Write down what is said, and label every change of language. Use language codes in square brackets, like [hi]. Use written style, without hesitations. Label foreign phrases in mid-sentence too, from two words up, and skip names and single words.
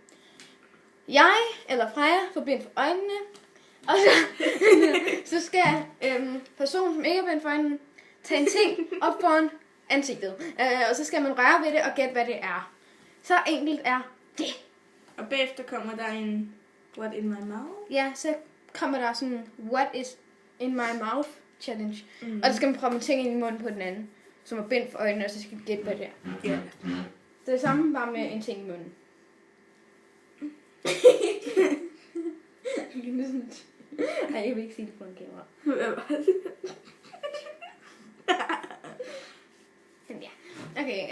[da] Jeg, eller Freja, får bind for øjnene. Og så skal personen, som ikke er bind for øjnene, tage en ting op foran ansigtet. Og så skal man røre ved det og gætte, hvad det er. Så enkelt er det. Og bagefter kommer der en [en] What in my mouth? [da] Ja, så kommer der sådan [en] What is in my mouth challenge. [da] Og så skal man proppe en ting ind i munden på den anden, som er bind for øjnene, og så skal vi gætte, hvad det er. Ja. Det er det samme, bare med en ting i munden. Nej, jeg vil ikke sige det på en kamera. Hvad var det? Men ja. Okay,